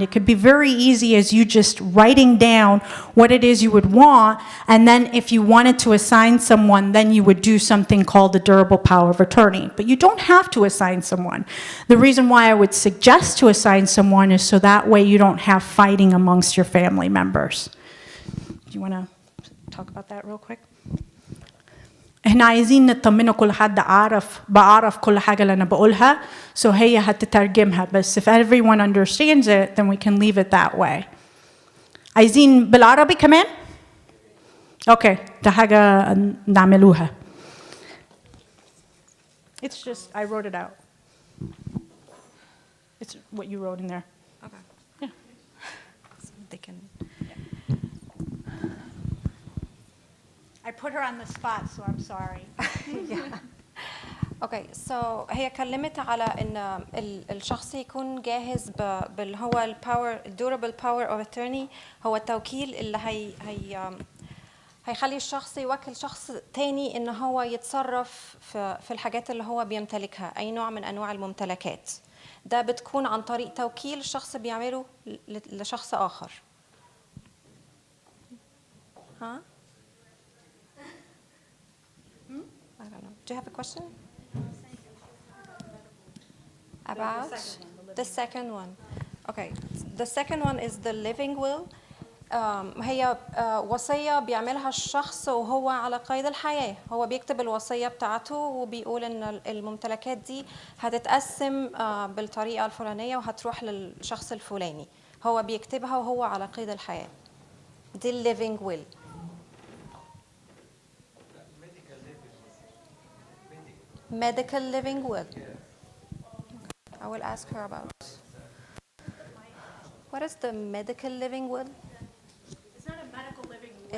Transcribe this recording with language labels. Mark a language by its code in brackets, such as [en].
[en] It could be very easy as you just writing down what it is you would want, and then if you wanted to assign someone, then you would do something called the durable power of attorney. But you don't have to assign someone. The reason why I would suggest to assign someone is so that way you don't have fighting amongst your family members. Do you want to talk about that real quick? [ar] احنا عايزين نطمنه كل حد بعرف كل حاجة اللي أنا بقولها so هي هتترجمها بس [en] if everyone understands it then we can leave it that way. [ar] عايزين بالعربي كمان؟ أوكي ده حاجة نعملوها. [en] It's just I wrote it out. It's what you wrote in there. Okay. Yeah. So they can. I put her on the spot, so I'm sorry. [ar] اوكي سو هي كلمت على ان الشخص يكون جاهز باللي هو الباور الدورابل باور اوف اترني هو التوكيل اللي هيخلي الشخص يوكل شخص تاني ان هو يتصرف في الحاجات اللي هو بيمتلكها اي نوع من انواع الممتلكات ده بتكون عن طريق توكيل الشخص بيعمله لشخص اخر. [en] ها؟ I don't know. Do you have a question? About the second one. Okay. The second one is the living will. [ar] هي وصية بيعملها الشخص وهو على قيد الحياة. هو بيكتب الوصية بتاعته وبيقول إن الممتلكات دي هتتقسم بالطريقة الفلانية وهتروح للشخص الفلاني. هو بيكتبها وهو على قيد الحياة. دي living will. [en] Medical living will. Okay. I will ask her about. What is the medical living will? It's not a medical living will.